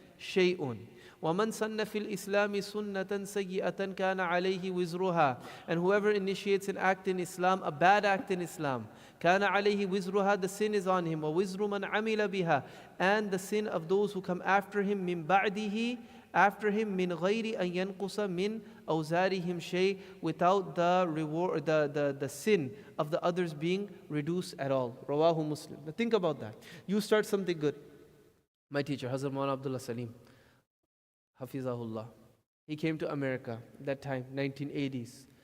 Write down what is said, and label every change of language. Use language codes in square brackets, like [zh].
[ar] شَيْءٌ. وَمَنْ سَنَّ فِي الْإِسْلَامِ سُنَّةً سَيِّئَةً كَانَ عَلَيْهِ وِزْرُهَا. [en] And whoever initiates an act in Islam, a bad act in Islam, [ar] كَانَ عَلَيْهِ وِزْرُهَا. [en] The sin is on him. [ar] وَوِزْرُ مَنْ عَمِلَ بِهَا. [en] And the sin of those who come after him, [ar] مِنْ بَعْدِهِ. [en] After him, [ar] مِنْ غَيْرِ أَنْ يَنْقُصَ مِنْ أَوْزَارِهِمْ شَيْءٍ. [en] Without the reward, the sin of the others being reduced at all. Rawahu Muslim. Now think about that. You start something good. My teacher, Hazrat Maulana Abdullah Salim, Hafizahullah. He came to America that time, 1980s.